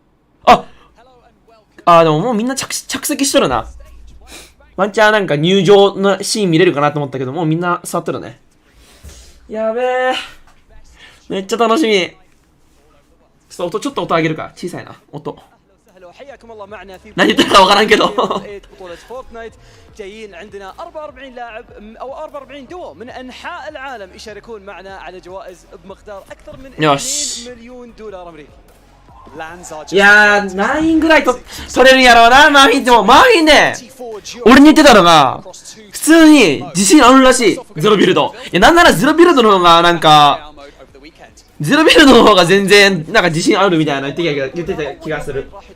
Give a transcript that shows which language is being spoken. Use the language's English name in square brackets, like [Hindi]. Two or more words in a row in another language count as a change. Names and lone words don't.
[Japanese] でももうみんな着席しとるな。ワンチャンなんか入場のシーン見れるかなと思ったけど、もうみんな座ってるね。やべえ。めっちゃ楽しみ。ちょっと音上げるか。小さいな。音。何言ってるかわからんけど。 [Arabic] جايين عندنا 44 لاعب او 44 دول من انحاء العالم يشاركون معنا على جوائز بمقدار اكثر من 2 مليون دولار امريكي. [Japanese] いやー、何人ぐらい取れるんやろうな、マーフィン。でも、マーフィンね、俺に言ってたのが、普通に自信あるらしい、ゼロビルド。いや、なんならゼロビルドの方が、なんか、ゼロビルドの方が全然、なんか自信あるみたいな言ってた気がする。